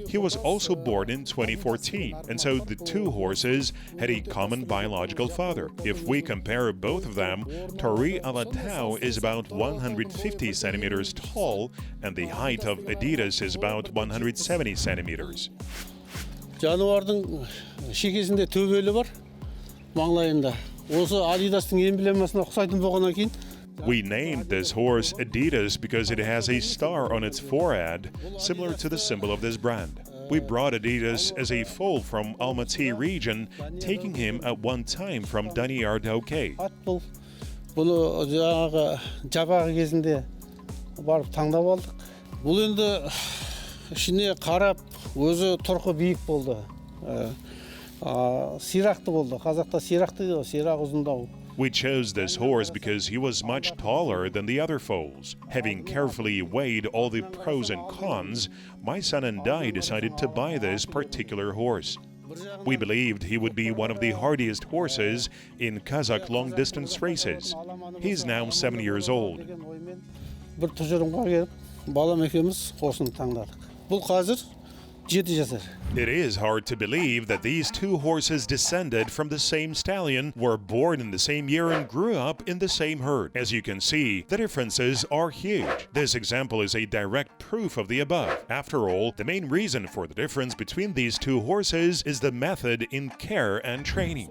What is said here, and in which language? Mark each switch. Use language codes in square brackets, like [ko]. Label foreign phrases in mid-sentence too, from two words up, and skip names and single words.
[en] He was also born in 2014, and so the two horses had a common biological father. If we compare both of them, Tori Alatau is about 150 centimeters tall, and the height of Adidas is about 170 centimeters. [kk] Жануардың шекесінде төбелі бар, маңлайында. Осы Адидастың эмблемасына ұқсайтын болғаннан кейін. [en] We named this horse Adidas because it has a star on its forehead, similar to the symbol of this brand. We brought Adidas as a foal from Almaty region, taking him at one time from Daniyar Dauke. [kk] Ат бұл. Бұны жаңағы жабағы кезінде барып таңдап алдық. Бұл енді ішіне қарап, өзі тұрқы биік болды. Сирақты болды. Қазақта сирақты дейді, сирақ ұзындау. [en] We chose this horse because he was much taller than the other foals. Having carefully weighed all the pros and cons, my son and I decided to buy this particular horse. We believed he would be one of the hardiest horses in Kazakh long-distance races. He's now 7 years old. [kk] Бір тұжырымға келіп, балам екеуміз осыны таңдадық. Бұл қазір 7 жасар. [en] It is hard to believe that these two horses descended from the same stallion, were born in the same year and grew up in the same herd. As you can see, the differences are huge. This example is a direct proof of the above. After all, the main reason for the difference between these two horses is the method in care and training.